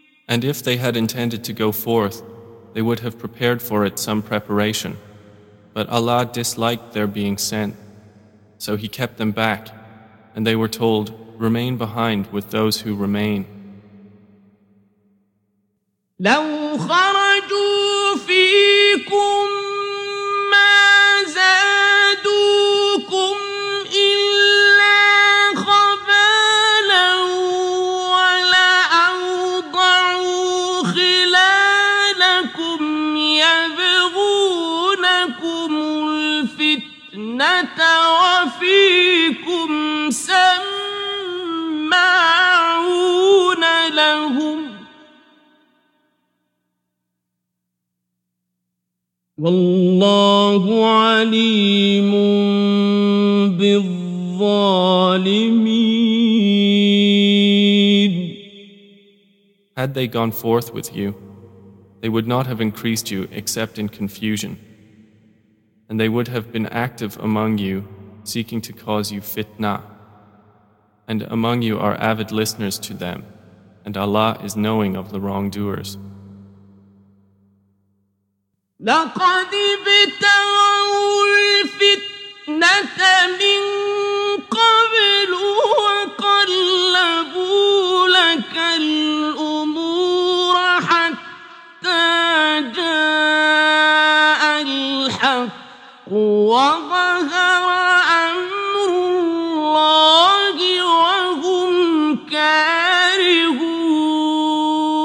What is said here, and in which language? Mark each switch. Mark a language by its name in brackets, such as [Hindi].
[English] And if they had intended to go forth, they would have prepared for it some preparation. But Allah disliked their being sent, so He kept them back, and they were told, "Remain behind with those who remain." [Arabic] لو خرجوا فيكم ما زادوكم إلا خبالا ولأوضعوا خلالكم يبغونكم الفتنة وفيكم سماعون لهم والله عليم بالظالمين. [English] Had they gone forth with you, they would not have increased you except in confusion, and they would have been active among you, seeking to cause you fitna. And among you are avid listeners to them, and Allah is knowing of the wrongdoers. [Arabic] لقد ابتغوا الفتنة من قبل وقلبوا لك الأمور حتى جاء الحق وظهر أمر الله وهم كارهون.